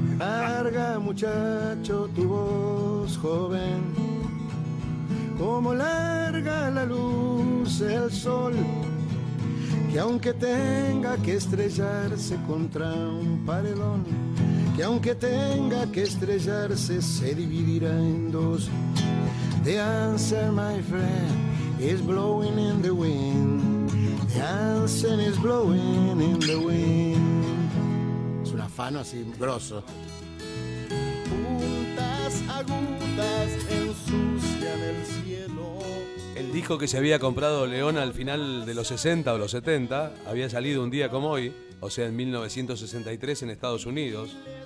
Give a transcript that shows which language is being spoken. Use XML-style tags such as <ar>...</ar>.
<es>Larga, muchacho, tu voz joven, como larga la luz se al sol, que aunque tenga que estrellarse contra un paredón, que aunque tenga que estrellarse, se dividirá en dos.</es> <en>The answer, my friend, is blowing in the wind. The answer is blowing in the wind.</en> <es>Es un afano así, grosso. Puntas agudas ensucian el cielo. El disco que se había comprado León al final de los 60 o los 70 había salido un día como hoy, o sea, en 1963 en Estados Unidos.</es>